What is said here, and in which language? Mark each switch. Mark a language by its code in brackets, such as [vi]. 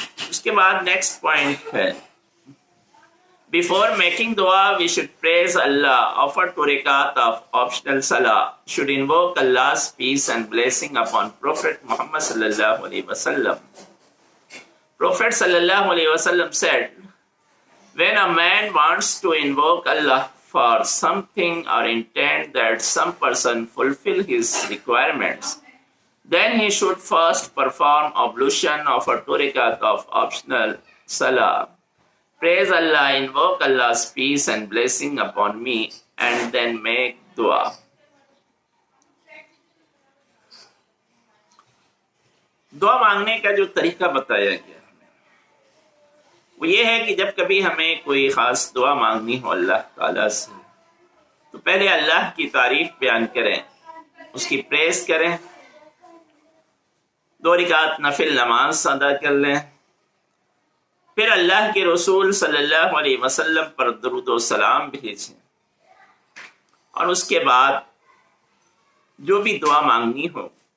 [hi] उसके बाद next point है, [en] Before making दुआ we should praise Allah, offer 2 रकात of optional सलाह, शुड इन्वोक अल्लाह's peace and blessing upon Prophet Muhammad sallallahu alaihi wasallam. Prophet sallallahu alaihi wasallam said, when a man wants to invoke Allah for something or intend that some person fulfill his requirements, then he should first perform ablution of a 2 rakat of optional salah, praise Allah, invoke Allah's peace and blessing upon me, and then make dua. [hi] दुआ मांगने का जो तरीका बताया गया वो ये है कि जब कभी हमें कोई खास दुआ मांगनी हो अल्लाह ताला से, तो पहले अल्लाह की तारीफ बयान करें, उसकी प्रेस करें, 2 रकात नफिल नमाज अदा कर लें, फिर अल्लाह के रसूल सल्लल्लाहु अलैहि वसल्लम पर दरूद व सलाम भेजें, और उसके बाद जो भी दुआ मांगनी हो